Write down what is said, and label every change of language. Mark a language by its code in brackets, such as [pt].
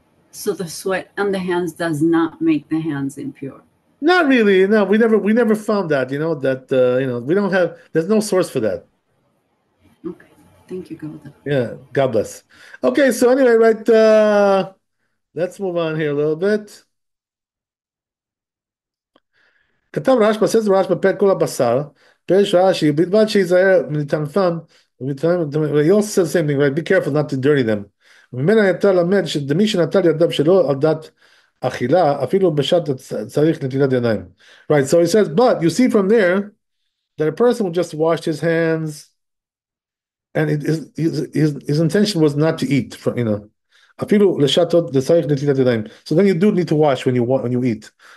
[en] So the sweat on the hands does not make the hands impure. Not really. No, we never found that. That we don't have. There's no source for that. Okay. Thank you, Golda. Yeah. God bless. Okay. So anyway, right. Let's move on here a little bit. [he] כתב רשב"א, says רשב"א, פרק כל הבשר, פירש רש"י, בלבד שייזהר מטנפם, [en] he also says the same thing, right? Be careful not to dirty them. [he] ממנה אתה למד שמי שנטל ידיו שלא על דת אכילה, אפילו בשעת צריך נטילת ידיים. [en] Right, so he says, but you see from there that a person will just wash his hands, and his intention was not to eat, [he] אפילו לשעת צריך נטילת ידיים. [en] So then you do need to wash when you eat.